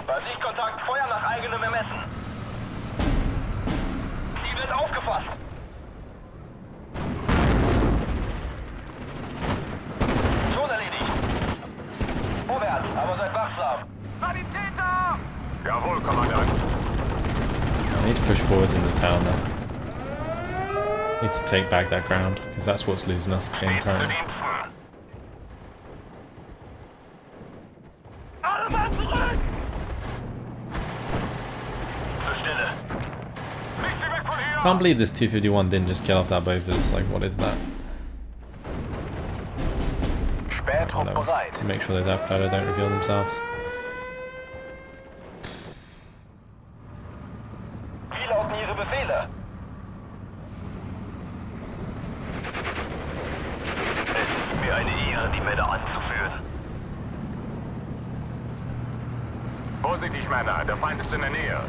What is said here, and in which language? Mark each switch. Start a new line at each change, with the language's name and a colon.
German: Bei Sichtkontakt Feuer nach eigenem Ermessen. Ziel wird aufgefasst. Schon erledigt. Vorwärts, aber seid wachsam. Sanitäter! Jawohl, Kommandant.
English: I need to push forwards in the town now. Need to take back that ground, because that's what's losing us the game currently.
German: Alle Mann zurück! Zur Stelle. Nicht sie weg von hier!
English: Can't believe this 251 didn't just kill off that both of us. Like, what is that?
German: Spähtrupp bereit.
English: To make sure those Abkleider don't reveal themselves.
German: Wie lauten Ihre Befehle? Es ist mir eine Ehre, die Männer anzuführen. Vorsichtig, Männer, der Feind ist in der Nähe.